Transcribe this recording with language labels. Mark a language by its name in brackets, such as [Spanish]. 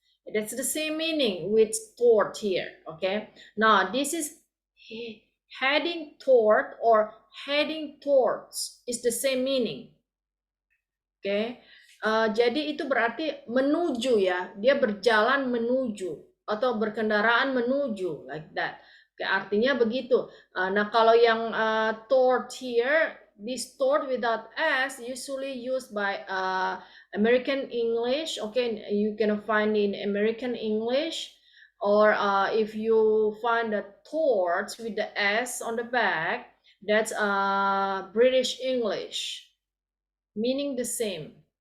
[English] That's the same meaning with toward here. Okay, now this is heading toward or heading towards is the same meaning. [Indonesian] Oke, jadi itu berarti menuju ya, dia berjalan menuju atau berkendaraan menuju [English] like that. [Indonesian] Oke, artinya begitu. Nah, kalau yang [English] toward here, this toward without s usually used by American English. Okay, you can find in American English, or if you find the towards with the s on the back, that's British English. Meaning the same.